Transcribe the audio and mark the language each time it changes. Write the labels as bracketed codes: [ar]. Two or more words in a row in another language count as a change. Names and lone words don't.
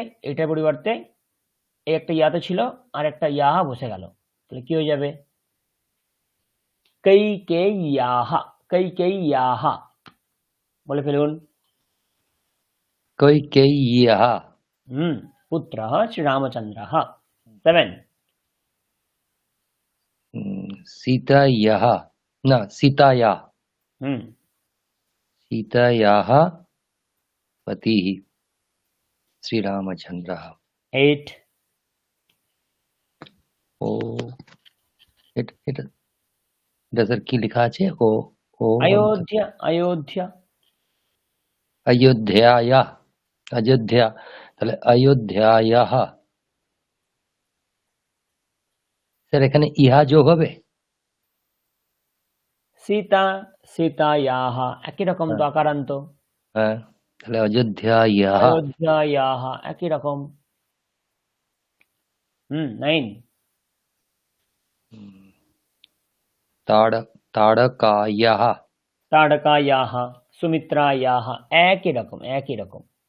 [bn] এটার পরিবর্তে এই একটা ইয়াতে ছিল আর একটা ইয়াহা বসে গেল, তাহলে কি হয়ে যাবে? [sa] কৈকেয়্যাহা, কৈকেয়্যাহা। [bn] বলে ফেলুন। [sa] কৈকেয়্যাः। পুত্রः শ্রীরামচন্দ্রः। 7, सीतायाः न सीतायाः सीतायाः पतिः श्रीरामचन्द्रः। 8, [bn] ও এটা এটা এটা স্যার কি লেখা আছে? ও ও [sa] अयोध्या, अयोध्या। অযোধ্যায়া, অযোধ্যা, তাহলে অযোধ্যায়াः। [bn] স্যার এখানে ইহা যোগ হবে? [sa] सीता, सीतायाः, [bn] একই রকম তো আকারান্ত। হ্যাঁ, তাহলে অযোধ্যায়াः। अयोध्यायाः একই রকম। 9, [sa] তাড়কায়াः। ताड़कायाः, सुमित्रायाः [bn] একই রকম, একই রকম।